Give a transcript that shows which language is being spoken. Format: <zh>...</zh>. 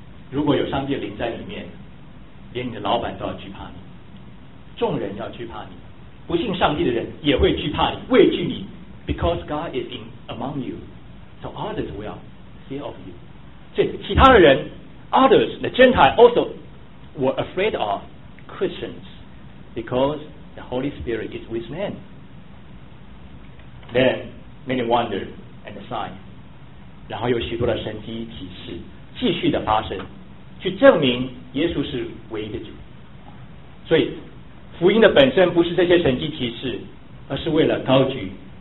<zh>如果有上帝的灵在里面，连你的老板都要惧怕你，众人要惧怕你，不信上帝的人也会惧怕你，畏惧你。</zh> <en>Because God is in among you, so others will fear of you.</en> <zh>所以其他的人</zh> <en>，others the Gentile also were afraid of Christians because the Holy Spirit is with them. Then many wonders and signs.</en> <zh>然后有许多的神迹奇事继续的发生，去证明耶稣是唯一的主。所以福音的本身不是这些神迹奇事，而是为了高举。</zh>